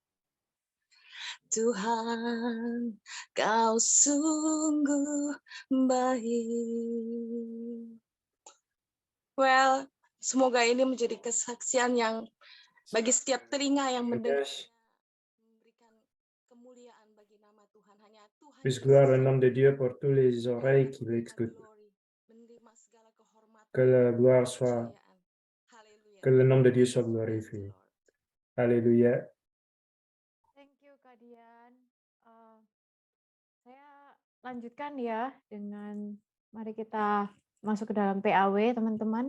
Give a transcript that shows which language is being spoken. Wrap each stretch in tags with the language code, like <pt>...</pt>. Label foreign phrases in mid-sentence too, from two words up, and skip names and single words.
<id>Tuhan, Kau sungguh baik. Well, semoga ini menjadi kesaksian yang bagi setiap telinga yang mendengar, memberikan kemuliaan bagi nama Tuhan. Hanya Tuhan</id> <fr>Plus gloire au nom de Dieu pour tous les oreilles qui l'écoutent.</fr> <id>menerima segala kehormatan.</id> <fr>Que la gloire soit, que le nom de Dieu soit glorifié. Alléluia.</fr> <en>Thank you Kak Dian.</en> <id>Saya lanjutkan ya dengan mari kita masuk ke dalam PAW teman-teman.</id>